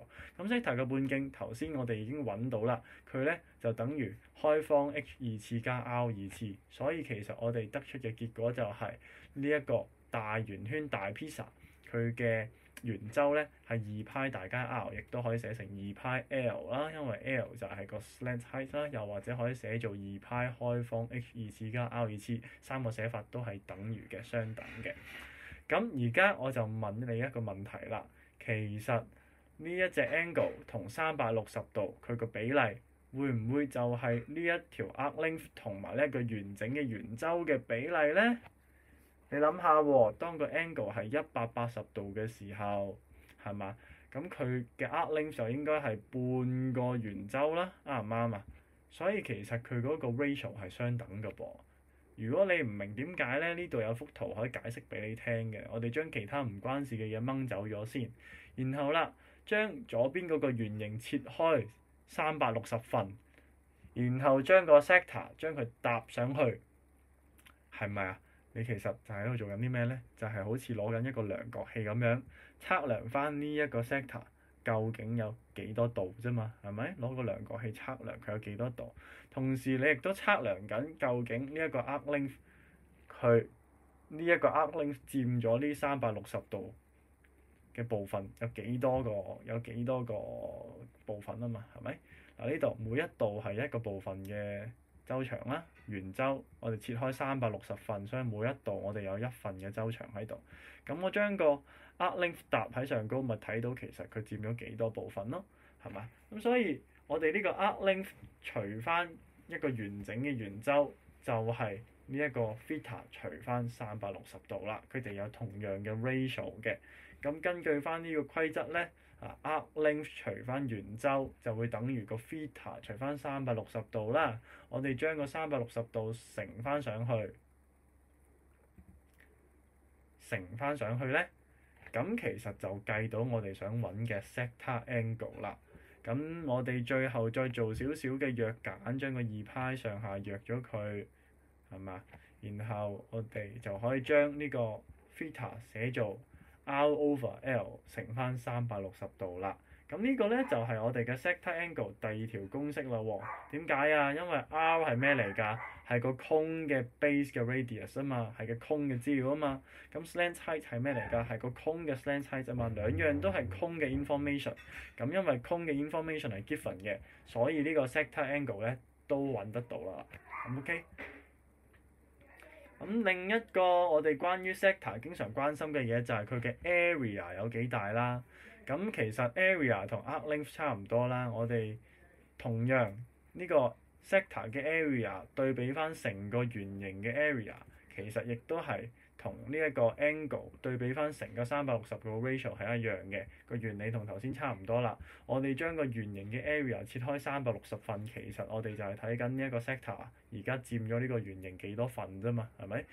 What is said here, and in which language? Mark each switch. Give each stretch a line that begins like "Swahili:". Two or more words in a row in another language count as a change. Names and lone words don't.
Cantonese: 咁 sector 嘅半徑頭先我哋已經揾到啦，佢咧就等於開方 h 二次加 r 二次，所以其實我哋得出嘅結果就係呢一個大圓圈大 pizza 佢嘅圓周咧係2π大加 r， 亦都可以寫成2πl 啦，因為 l 就係個
English: slant height
Cantonese: 啦，又或者可以寫做2π開方 h 二次加 r 二次，三個寫法都係等於嘅，相等嘅。咁而家我就問你一個問題啦，其實呢一隻 angle 同360度佢個比例會唔會就係呢一條
English: arc length
Cantonese: 同埋呢一個完整嘅圓周嘅比例咧？你諗下喎，當個 angle 係180度嘅時候，係嘛？咁佢嘅
English: arc length
Cantonese: 就應該係半個圓周啦，啱唔啱啊？所以其實佢嗰個 ratio 係相等嘅噃。如果你唔明點解咧，呢度有幅圖可以解釋俾你聽嘅。我哋將其他唔關事嘅嘢掹走咗先，然後啦，將左邊嗰個圓形切開360份，然後將個 sector 將佢搭上去，係咪啊？你其實就喺度做緊啲咩咧？就係好似攞緊一個量角器咁樣測量翻呢一個 sector 究竟有幾多度啫嘛，係咪？攞個量角器測量佢有幾多度，同時你亦都測量緊究竟呢一個
English: arc length
Cantonese: 佢呢一個
English: arc length
Cantonese: 佔咗呢360度嘅部分有幾多個部分啊嘛，係咪？嗱，呢度每一度係一個部分嘅周長啦，圓周我哋切開360份，所以每一度我哋有一份嘅周長喺度。咁我將個
English: arc length
Cantonese: 搭喺上高，咪睇到其實佢佔咗幾多部分咯，係嘛？咁所以我哋呢個
English: arc length
Cantonese: 除翻一個完整嘅圓周，就係呢一個 theta 除翻360度啦。佢哋有同樣嘅 ratio 嘅。咁根據翻呢個規則咧。
English: arc length
Cantonese: 除翻圓周就會等於個 theta 除翻360度啦。我哋將個360度乘翻上去咧，咁其實就計到我哋想揾嘅
English: sector angle
Cantonese: 啦。咁我哋最後再做少少嘅約簡，將個2π上下約咗佢，係嘛？然後我哋就可以將呢個 theta 寫做
English: R over L
Cantonese: 乘翻360度啦， 咁呢個咧就係我哋嘅
English: sector angle
Cantonese: 第二條公式啦喎。點解啊？因為 R 係咩嚟㗎？係個 cone 嘅 base 嘅 radius 啊嘛，係個 cone 嘅資料啊嘛。咁
English: slant height
Cantonese: 係咩嚟㗎？係個 cone 嘅
English: slant height
Cantonese: 啊嘛。兩樣都係 cone 嘅 information。咁因為 cone 嘅 information 係 given 嘅，所以呢個
English: sector angle
Cantonese: 咧都揾得到啦。咁 OK。咁另一個我哋關於 sector 經常關心嘅嘢就係佢嘅 area 有幾大啦。咁其實 area 同
English: arc length
Cantonese: 差唔多啦。我哋同樣呢個 sector 嘅 area 對比翻成個圓形嘅 area，其實亦都係同呢一個 angle 對比翻成個360個 ratio 係一樣嘅。個原理同頭先差唔多啦。我哋將個圓形嘅 area 切開360份，其實我哋就係睇緊呢一個 sector 而家佔咗呢個圓形幾多份啫嘛，係咪？